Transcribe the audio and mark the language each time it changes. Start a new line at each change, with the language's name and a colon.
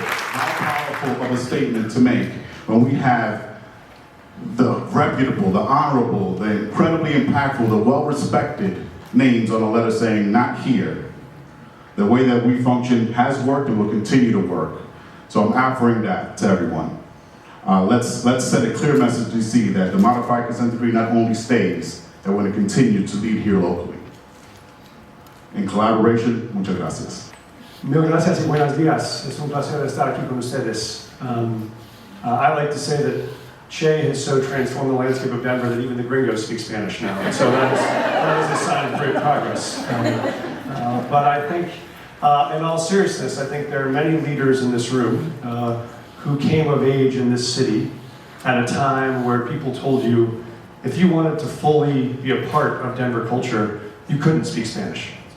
English: How powerful of a statement to make when we have the reputable, the honorable, the incredibly impactful, the well-respected names on a letter saying, not here. The way that we function has worked and will continue to work. So I'm offering that to everyone. Let's send a clear message to DC that the modified consent decree not only stays, that we're going to continue to lead here locally. In collaboration,
Spanish: muchas gracias. Mil gracias y buenos días. Es un placer estar aquí con ustedes.
English: I like to say that Che has so transformed the landscape of Denver that even the gringos speak Spanish now. And so that is a sign of great progress. But I think, in all seriousness, I think there are many leaders in this room who came of age in this city at a time where people told you if you wanted to fully be a part of Denver culture, you couldn't speak Spanish.